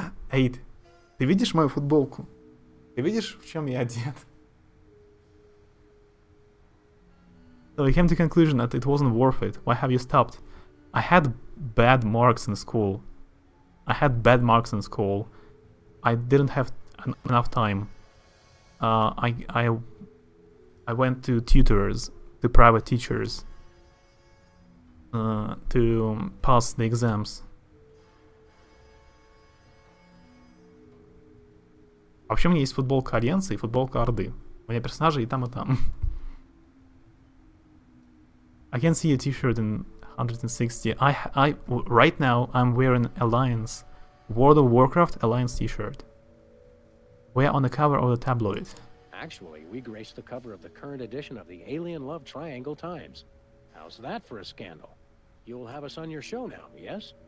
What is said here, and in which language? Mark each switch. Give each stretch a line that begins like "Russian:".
Russian: Эйд, ты видишь мою футболку? Ты видишь, в чем я одет?
English: So I came to the conclusion that it wasn't worth it. Why have you stopped? I had bad marks in school. I didn't have enough time. I went to tutors, to private teachers, to pass the exams.
Russian: Вообще у меня есть футболка Альянса и футболка Орды. У меня персонажи и там, и там.
English: I can see a t-shirt in 160. Right now I'm wearing Alliance. World of Warcraft Alliance t-shirt. We're on the cover of the tabloid. Actually, we graced the cover of the current edition of the Alien Love Triangle Times. How's that for a scandal? You'll have us on your show now, yes?